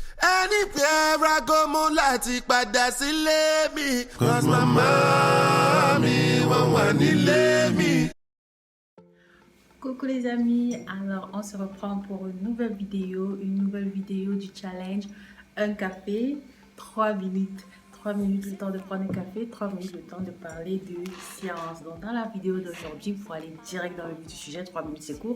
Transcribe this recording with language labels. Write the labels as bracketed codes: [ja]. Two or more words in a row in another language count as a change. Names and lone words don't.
[en] Anywhere I go, [yo] mo láti padà sílé mi. Cause mama mi wọ́n wà nílé mi. [fr] Coucou les amis, alors on se reprend pour une nouvelle vidéo du challenge. Un café, 3 minutes. 3 minutes le temps de prendre un café, 3 minutes le temps de parler de science. Donc dans la vidéo d'aujourd'hui, il faut aller direct dans le vif du sujet, 3 minutes c'est court.